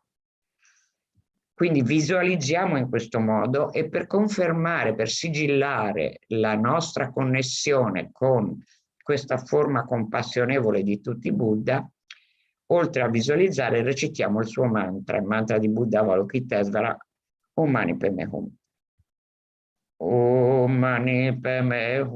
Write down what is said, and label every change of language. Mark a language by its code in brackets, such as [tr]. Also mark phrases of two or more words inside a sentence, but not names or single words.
[it] Quindi visualizziamo in questo modo, e per confermare, per sigillare la nostra connessione con questa forma compassionevole di tutti i Buddha, oltre a visualizzare recitiamo il suo mantra, il mantra di Buddha Avalokitesvara, [sa] Om Mani Padme Hum. Om Mani Padme Hum.